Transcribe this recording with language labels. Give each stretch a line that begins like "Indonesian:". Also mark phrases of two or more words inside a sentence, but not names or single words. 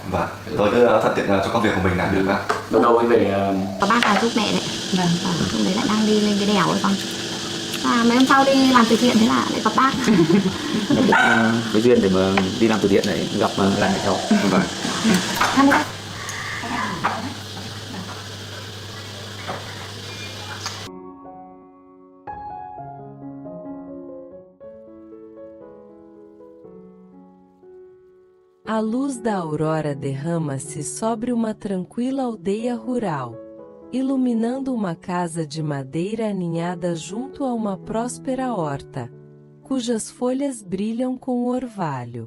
Vietnamese: Vâng, tôi cứ thuận tiện cho công việc của mình làm được ạ. Lâu lâu mới về. Có bác là giúp mẹ đấy. Vâng. Lúc đấy lại đang đi lên cái đèo ấy con. Mấy hôm sau đi làm từ thiện thế là lại gặp bác. Cái duyên để mà đi làm từ thiện này gặp lại cháu. Vâng. Thăm đi bác.
Portuguese: A luz da aurora derrama-se sobre uma tranquila aldeia rural, iluminando uma casa de madeira aninhada junto a uma próspera horta, cujas folhas brilham com o orvalho.